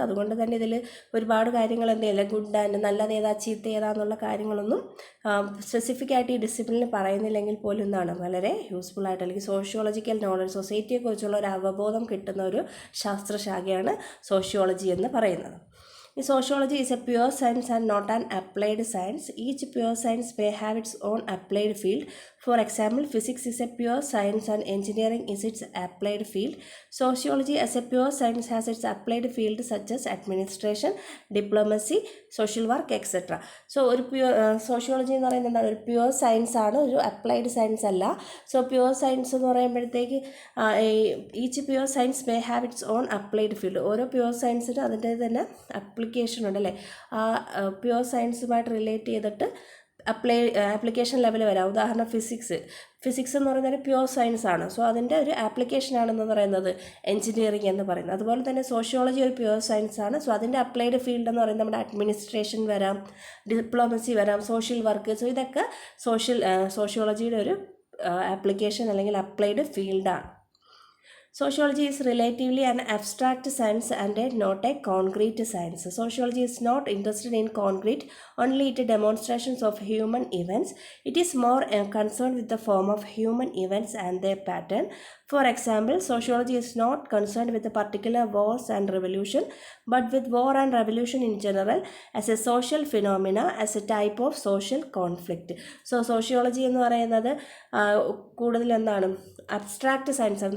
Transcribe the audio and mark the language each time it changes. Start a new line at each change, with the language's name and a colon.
Malayalam: അതുകൊണ്ട് തന്നെ ഇതിൽ ഒരുപാട് കാര്യങ്ങൾ എന്ത് ചെയ്യില്ല, ഗുഡ് ആൻഡ് നല്ലത് ഏതാ ചീത്ത ഏതാന്നുള്ള കാര്യങ്ങളൊന്നും സ്പെസിഫിക് ആയിട്ട് ഈ ഡിസിപ്ലിനിൽ പറയുന്നില്ലെങ്കിൽ പോലും എന്താണ് വളരെ യൂസ്ഫുൾ ആയിട്ട് അല്ലെങ്കിൽ സോഷ്യോളജിക്കൽ നോളജ് സൊസൈറ്റിയെക്കുറിച്ചുള്ള ഒരു അവബോധം കിട്ടുന്ന ഒരു ശാസ്ത്രശാഖയാണ് സോഷ്യോളജി എന്ന് പറയുന്നത്.
English: Sociology is a pure science and not an applied science. Each pure science may have its own applied field. For example, physics is a pure science and engineering is its applied field. Sociology as a pure science has its applied field such as administration, diplomacy, social work, etc.
Malayalam: So ഒരു sociology എന്ന് പറയുന്നത് എന്താണ്, ഒരു pure science ആണ്, ഒരു applied science അല്ല.
English: so pure science
Malayalam: എന്ന് പറയുമ്പോഴത്തേക്ക്
English: Each pure science may have its own applied field.
Malayalam: ഓരോ പ്യുവർ സയൻസിനും അതിൻ്റെ തന്നെ അപ്ലിക്കേഷൻ ഉണ്ടല്ലേ. ആ പ്യുവർ സയൻസുമായിട്ട് റിലേറ്റ് ചെയ്തിട്ട് ആപ്ലിക്കേഷൻ ലെവൽ വരാം. ഉദാഹരണം ഫിസിക്സ് എന്ന് പറയുന്നത് പ്യുവർ സയൻസ് ആണ്. സോ അതിൻ്റെ ഒരു ആപ്ലിക്കേഷനാണെന്ന് പറയുന്നത് എഞ്ചിനീയറിംഗ് എന്ന് പറയുന്നത്. അതുപോലെ തന്നെ സോഷ്യോളജി ഒരു പ്യുവർ സയൻസ് ആണ്. സോ അതിൻ്റെ അപ്ലൈഡ് ഫീൽഡ് എന്ന് പറയുന്നത് നമ്മുടെ അഡ്മിനിസ്ട്രേഷൻ വരാം, ഡിപ്ലോമസി വരാം, സോഷ്യൽ വർക്ക്. സോ ഇതൊക്കെ സോഷ്യോളജിയുടെ ഒരു ആപ്ലിക്കേഷൻ അല്ലെങ്കിൽ അപ്ലൈഡ് ഫീൽഡാണ്.
English: Sociology is relatively an abstract science and not a concrete science. Sociology is not interested in concrete, only it demonstrations of human events. It is more concerned with the form of human events and their pattern. For example, sociology is not concerned with the particular wars and revolution, but with war and revolution in general as a social phenomena, as a type of social conflict.
Malayalam: So sociology എന്ന് പറയുന്നത് കൂടുതൽ എന്താണ്, abstract science ആണ്.